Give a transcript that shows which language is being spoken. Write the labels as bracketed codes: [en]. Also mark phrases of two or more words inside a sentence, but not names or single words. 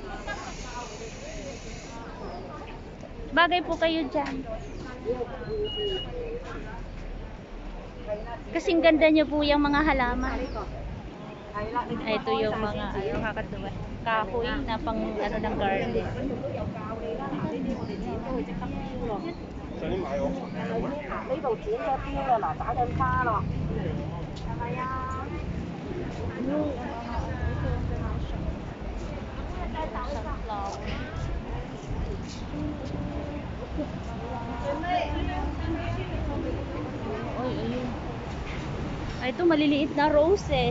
[tl] Bagay po kayo dyan. Kasing ganda nyo po yung mga halaman. Ito yung mga ano, kakatuwa. Kahoy na pang ano ng garden. [yue] 想你買我。呢度剪咗啲啦，嗱打緊花咯，係咪啊？ [tl] Oy, ayun. Ay, ito maliliit na roses.